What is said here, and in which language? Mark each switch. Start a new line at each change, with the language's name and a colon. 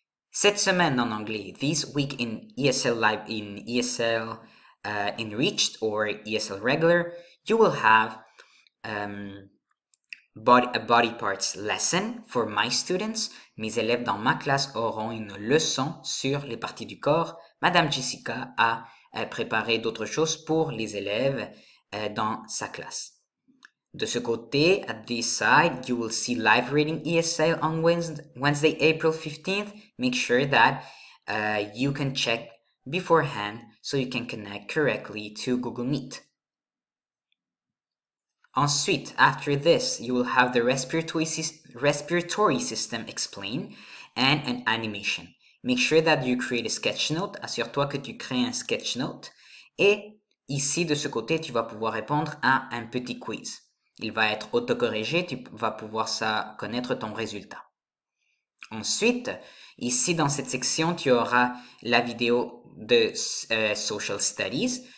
French: Cette semaine en anglais,
English: this week in ESL Live, in ESL Enriched or ESL Regular, you will have a body parts lesson for my students.
French: Mes élèves dans ma classe auront une leçon sur les parties du corps. Madame Jessica a préparé d'autres choses pour les élèves dans sa classe. De ce côté,
English: at this side, you will see live reading ESL on Wednesday, April 15th. Make sure that you can check beforehand so you can connect correctly to Google Meet.
French: Ensuite,
English: after this, you will have the respiratory system explained and an animation. Make sure that you create a sketch note.
French: Assure-toi que tu crées un sketch note. Et ici, de ce côté, tu vas pouvoir répondre à un petit quiz. Il va être autocorrigé, tu vas pouvoir connaître ton résultat. Ensuite, ici dans cette section, tu auras la vidéo de Social Studies.